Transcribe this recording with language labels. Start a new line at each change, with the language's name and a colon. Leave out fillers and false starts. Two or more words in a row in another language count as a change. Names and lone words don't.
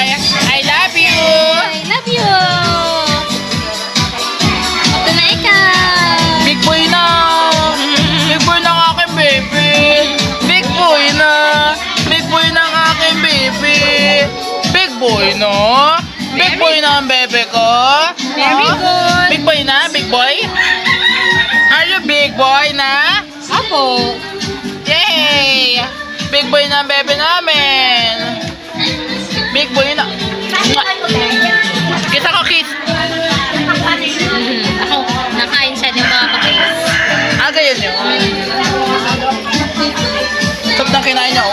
English: I love you. I love you!
Filipino: Ito na ikaw!
English: Big boy
Filipino: na.
English: Big boy
Filipino: ng aking baby.
English: Big boy
Filipino: na.
English: Big boy
Filipino: ng aking baby.
English: Big boy
Filipino: no.
English: Big boy
Filipino: na ang bebe ko.
English: Very Huh? good. Big boy
Filipino: na,
English: big boy. Are you big boy na?
Filipino: Apo! Yay!
English: Big boy
Filipino: na ang bebe namin.
English: Big boy
Filipino: na. Kita ko kiss. Ako, nakain siya din mga kapis. Ganyan yun. Top ng kinain niya.